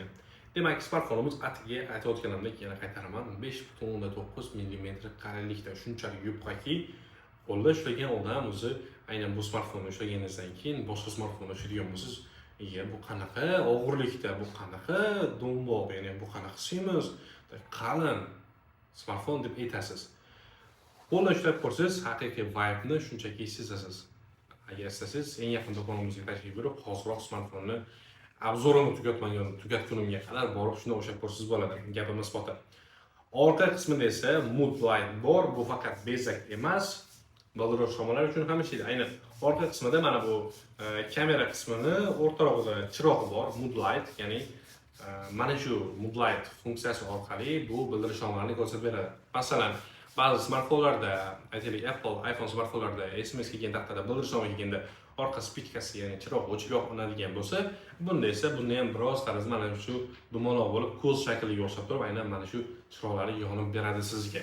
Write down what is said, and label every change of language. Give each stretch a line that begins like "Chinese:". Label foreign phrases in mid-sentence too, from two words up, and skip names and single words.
Uzbek: Demak, smartfonimiz atiga aytayotganimdek yana qaytaraman, 5.9 mm qalinlikda shunchalik yupqaki, qo'lda ushlagan odam o'zi aynan bu smartfonni ushlaganingizdan keyin boshqa smartfonni ushlaydigan bo'lsangiz, bu qanaqa og'irlikda, bu qanaqa do'mboq, ya'ni bu qanaqa semiz, qalin smartfon deb aytasiz. Qo'lda ushlab ko'rsangiz, haqiqiy vibe-ni shunchaki sezasiz. Agar istasangiz, eng yaqin do'konimizga tashrif buyurib, hozirroq smartfonni obzorini tugatgunimga qadar borib shuni o'shlab ko'rsangiz bo'ladi. Gapimiz pota. Orqa qismida esa
English: mood light
Uzbek: bor. Bu faqat bezak emas, baldiroq shomalar uchun ham ishlaydi. Aynan orqa qismida mana bu kamera qismini o'rtog'ida chirog'i bor,
English: mood light,
Uzbek: ya'ni mana shu Moodlight funksiyasi orqali bu bildirishnomalarni ko'rsatib beradi. Masalan, ba'zi smartfonlarda, aytaylik Apple, iPhone smartfonlarida SMS kelgan taqdirda bildirishnoma kelganda orqa spichkasi, ya'ni chiroq o'chib yoqiladigan bo'lsa, bunda esa bunda ham biroz tarzda mana shu dumaloq bo'lib, ko'z shakliga o'xshab turib, aynan mana shu chiroqlari yonib beradi sizga.